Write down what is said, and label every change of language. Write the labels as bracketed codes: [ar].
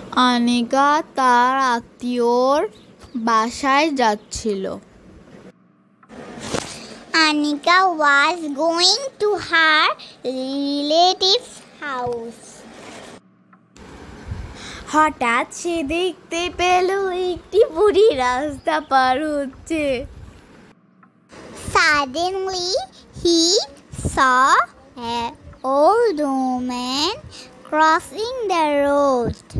[bn] আনিকা তার আত্মীয়র বাসায় যাচ্ছিল। [en] Anika was going to her relative's house. [bn] হঠাৎ সে দেখতে পেল একটি বুড়ি রাস্তা পার হচ্ছে। [en] Suddenly, he saw an old woman crossing the road.